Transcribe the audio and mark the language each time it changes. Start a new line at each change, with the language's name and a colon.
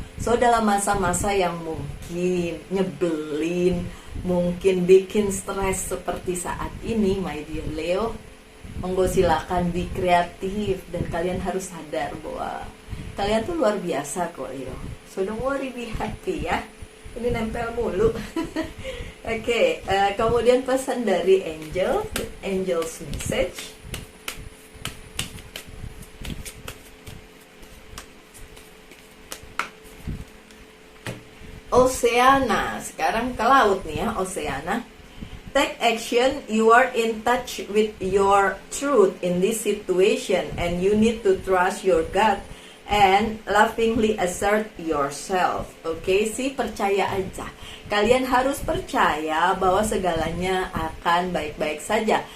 Indonesian: So dalam masa-masa yang mungkin nyebelin, mungkin bikin stres seperti saat ini,
English: my dear Leo,
Indonesian: monggo silakan be kreatif, dan kalian harus sadar bahwa kalian tuh luar biasa kok Leo.
English: So don't worry, be happy ya.
Indonesian: Ini nempel mulu. Oke, kemudian pesan dari Angel's message. Oceana, sekarang ke laut nih ya, Oceana.
English: Take action, you are in touch with your truth in this situation and you need to trust your gut and laughingly assert yourself.
Indonesian: Oke, sih percaya aja. Kalian harus percaya bahwa segalanya akan baik-baik saja.